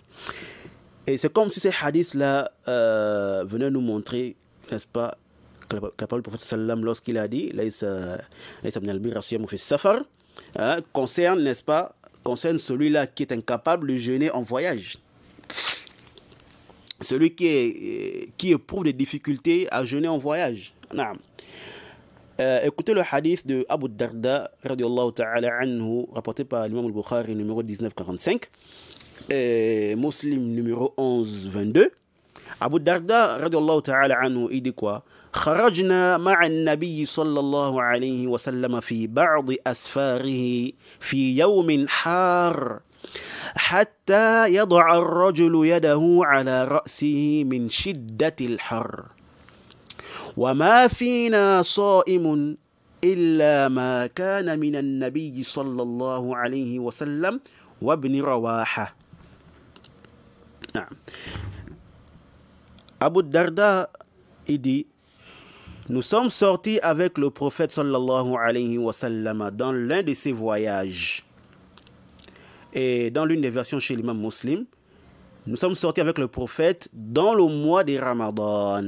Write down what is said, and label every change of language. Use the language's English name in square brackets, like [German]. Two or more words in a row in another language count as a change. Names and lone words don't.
[French] Et c'est comme si ces hadiths-là venaient nous montrer, n'est-ce pas, que la parole du prophète sallam, lorsqu'il a dit concerne, n'est-ce pas, concerne celui-là qui est incapable de jeûner en voyage. Celui qui éprouve des difficultés à jeûner en voyage. Non. Écoutez le hadith de Abu Darda [Arabic] رضي الله تعالى عنه, [French] rapporté par l'imam al-Bukhari, numéro 1945, et Muslim, numéro 1122. Abu Darda [Arabic] رضي الله تعالى عنه, [French] il dit quoi? [Arabic] خرجنا مع النبي صلى الله عليه وسلم في بعض أسفاره في يوم حار حتى يضع الرجل يده على رأسه من شدة الحر وما فينا صائم إلا ما كان من النبي صلى الله عليه وسلم وابن رواحة. نعم. [French] Abu Darda, il dit, nous sommes sortis avec le prophète [Arabic] صلى الله عليه وسلم [French] dans l'un de ses voyages. Et dans l'une des versions chez l'imam Muslim, nous sommes sortis avec le prophète dans le mois de Ramadan.